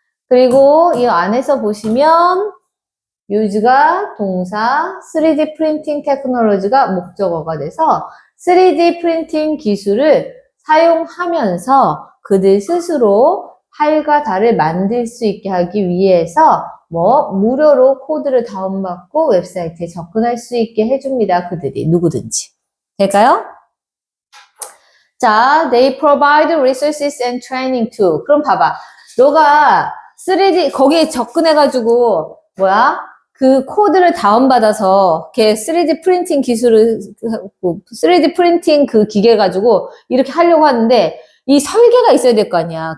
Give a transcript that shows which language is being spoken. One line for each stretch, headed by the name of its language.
Korean: 그리고 이 안에서 보시면 use가 동사, 3D 프린팅 테크놀로지가 목적어가 돼서 3D 프린팅 기술을 사용하면서 그들 스스로 팔과 달을 만들 수 있게 하기 위해서 무료로 코드를 다운받고 웹사이트에 접근할 수 있게 해줍니다. 그들이 누구든지. 될까요?
English: 자, they provide resources and training too.
Korean: 그럼 봐봐. 너가 3D 거기에 접근해가지고 그 코드를 다운받아서 걔 3D 프린팅 기술을 3D 프린팅 그 기계 가지고 이렇게 하려고 하는데 이 설계가 있어야 될 거 아니야.